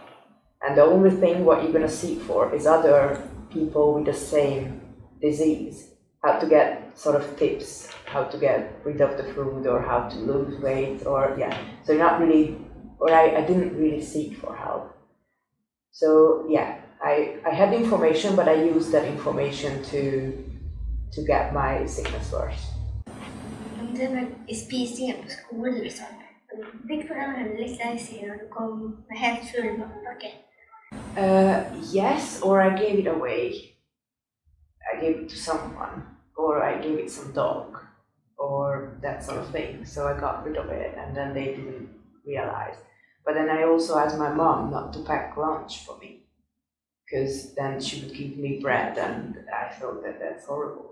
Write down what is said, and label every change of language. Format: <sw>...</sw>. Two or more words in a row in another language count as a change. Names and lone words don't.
<en>And the only thing what you're going to seek for is other people with the same disease, how to get sort of tips, how to get rid of the food, or how to lose weight, or so you're not really, or I didn't really seek for help. So I had information, but I used that information to get my sickness worse.</en> <no>Det med spisingen på skolen liksom. Fikk foreldrene litt lei seg når du kom med helt full matpakke?</no> <en>Yes, or I gave it away. I gave it to someone, or I gave it some dog, or that sort of thing. So I got rid of it, and then they didn't realize. But then I also asked my mom not to pack lunch for me, because then she would give me bread, and I thought that that's horrible.</en>